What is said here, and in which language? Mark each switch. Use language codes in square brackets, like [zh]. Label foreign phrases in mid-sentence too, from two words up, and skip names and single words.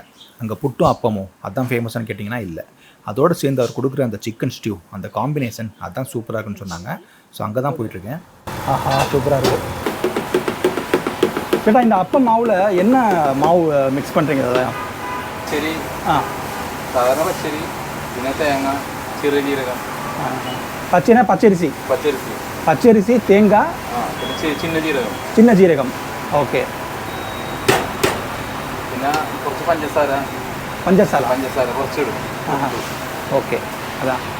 [ta] அங்கே புட்டும் அப்பமும் அதான் ஃபேமஸானு கேட்டிங்கன்னா இல்லை. அதோடு சேர்ந்து அவர் கொடுக்குற அந்த சிக்கன் ஸ்டியூ, அந்த காம்பினேஷன் அதான் சூப்பராக இருக்குன்னு சொன்னாங்க. ஸோ அங்கே தான் போயிட்டுருக்கேன். ஆஹா, சூப்பராக இருக்குது. கேட்டால் இந்த அப்பம் மாவில் என்ன மாவு மிக்ஸ் பண்ணுறீங்க? அதான் சரி, சாதாரண பச்சரி, [ml] പിന്നെ തേങ്ങ, ചെറിയ ജീരകം. [ta] பச்சைனா பச்சரிசி, [ml] പച്ചരിசி, [ta] பச்சரிசி, தேங்காய், [ml] പിന്നെ ചിന്ന ജീരകം. [ta] சின்ன ஜீரகம். ஓகே. [ml] പിന്നെ കുറച്ച് പഞ്ചസാര. [ta] பஞ்சசாலா? [ml] പഞ്ചസാര കുറച്ചിടും. [ta] ஓகே, அதான்.